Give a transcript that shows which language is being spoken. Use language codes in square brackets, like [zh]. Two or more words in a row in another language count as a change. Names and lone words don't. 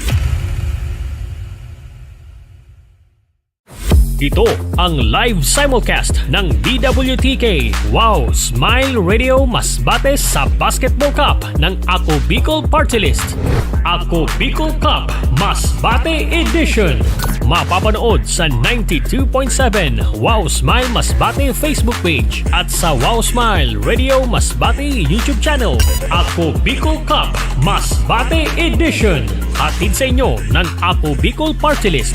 [tl] Ito ang [en] live simulcast [tl] ng DWTK Wow Smile Radio Masbate sa Basketball Cup ng Ako Bicol Party List. Ako Bicol Cup Masbate Edition. Mapapanood sa 92.7 Wow Smile Masbate Facebook page at sa Wow Smile Radio Masbate YouTube channel. Ako Bicol Cup Masbate Edition. Hatid sa inyo ng Ako Bicol Party List.